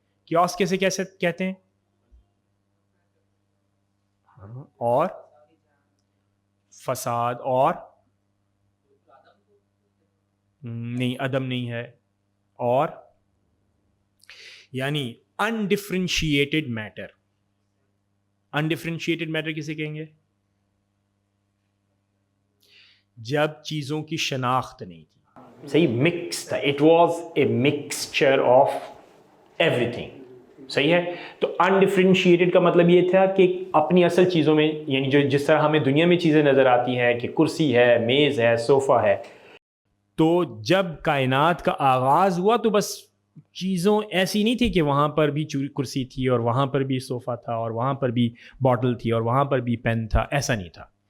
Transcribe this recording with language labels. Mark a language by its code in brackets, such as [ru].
[ur] Caves کیسے کہتے ہیں؟ اور فساد، اور نہیں، عدم نہیں ہے، اور یعنی انڈیفرینشیٹڈ میٹر. انڈیفرینشیٹڈ میٹر کسے کہیں گے؟ جب چیزوں کی شناخت نہیں تھی. صحیح، مکس تھا. [en] It was a mixture of everything. [ur] صحیح ہے. تو انڈیفرینشیٹڈ کا مطلب یہ تھا کہ اپنی اصل چیزوں میں، یعنی جو جس طرح ہمیں دنیا میں چیزیں نظر آتی ہیں کہ کرسی ہے، میز ہے، صوفہ ہے، تو جب کائنات کا آغاز ہوا تو بس چیزوں ایسی نہیں تھی کہ وہاں پر بھی کرسی تھی اور وہاں پر بھی صوفہ تھا اور وہاں پر بھی باٹل تھی اور وہاں پر بھی پین تھا. ایسا نہیں تھا.